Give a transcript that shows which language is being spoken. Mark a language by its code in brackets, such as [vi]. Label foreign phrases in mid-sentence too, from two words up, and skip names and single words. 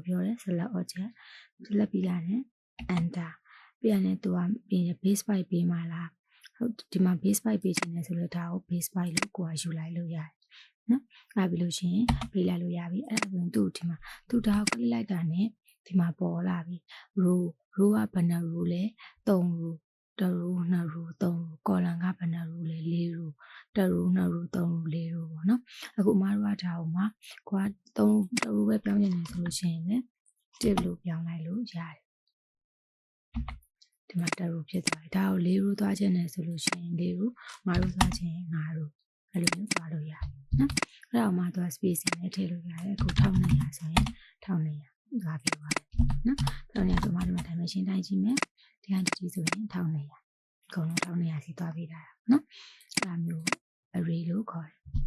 [my] ပြောတယ် [en] select object select [my] ပြီးရတယ် enter ပြီးရတယ်သူကပြင် [en] base byte [my] ပေးမှလားဟုတ်ဒီမှာ [en] base byte [my] ပေးခြင်းနဲ့ဆိုတော့ဒါကို base byte လို့ကိုယ်ကယူလိုက်လို့ရတယ်နော်အဲ့ပြီးလို့ရှိရင်ပေးလိုက်လို့ရပြီအဲ့ဒါဆိုရင်သူ့ဒီမှာသူဒါကို click လိုက်တာနဲ့ဒီမှာပေါ်လာပြီ row ကဘယ်နှ row လဲ3 row 1 row 2 row 3 row column ကဘယ်နှ row လဲ4 row 1 row 2 row 3 row 4 row ပေါ့နော်အခုအမတို့ကဒါကိုမှကိုက3 row ပဲပြောင်းနေတယ်ဆိုလို့ရှိရင်လည်းတစ်လို့ပြောင်းလိုက်လို့ရတယ် ဒီမှာ1 row ဖြစ်သွားတယ်ဒါကို4 row သွားခြင်းနဲ့ဆိုလို့ရှိရင်4 row 5 row သွားခြင်း5 row အဲ့လိုမျိုးသွားလို့ရတယ်နော်အဲ့တော့မှသူက spacing နဲ့ထည့်လို့ရတယ်အခု1200ဆိုရင်1200သွားပြီးသွားတယ်နော်1200ဆိုမှဒီမှာ dimension တိုင်းကြည့်မယ်ဒီဟာဒီဆိုရင်1200အကုန်လုံး1200စီသွားပြီးတာနော်အဲ့ဒါမျိုး array လို့ခေါ်တယ်